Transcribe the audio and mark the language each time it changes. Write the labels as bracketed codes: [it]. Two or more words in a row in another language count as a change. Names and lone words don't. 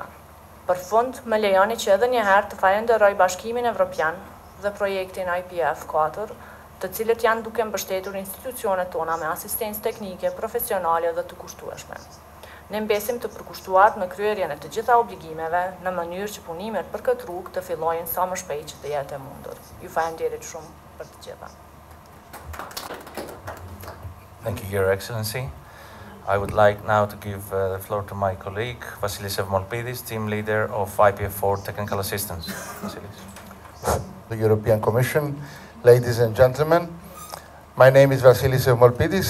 [sq] Për fund, më lejoni që edhe një herë të falenderoj Bashkimin Evropian dhe projektin IPF 4, të cilët janë duke mbështetur institucionet tona me asistencë teknike, profesionale dhe të kushtueshme. Ne mbesim të përkushtuar në kryerjen e të gjitha obligimeve në mënyrë që punimet për këtë rrugë të fillojnë sa më shpejt që të jetë e mundur. Ju falenderit shumë për të gjitha. [en] Thank you, Your Excellency. I would like now to give the floor to my colleague, Vasilis Evmolpidis, team leader of IPF4 Technical Assistance. Vasilis. The European Commission, ladies and gentlemen, my name is Vasilis Evmolpidis.